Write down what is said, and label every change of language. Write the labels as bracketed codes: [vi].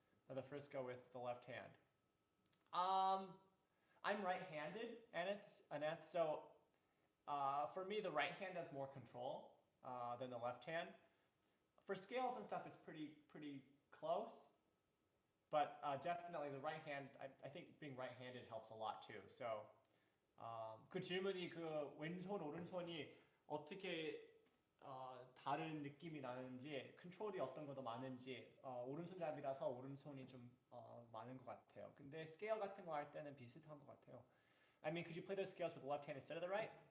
[en] or the first go with the left hand? I'm right-handed, Aneth, so for me, the right hand has more control than the left hand. For scales and stuff, it's pretty close, but definitely the right hand. I think being right-handed helps a lot too. [ko] So 그 질문이 그 왼손 오른손이 어떻게 다른 느낌이 나는지, 컨트롤이 어떤 거 더 많은지, 오른손잡이라서 오른손이 좀 많은 것 같아요. 근데 스케일 같은 거 할 때는 비슷한 것 같아요. [en] I mean, could you play those scales with the left hand instead of the right?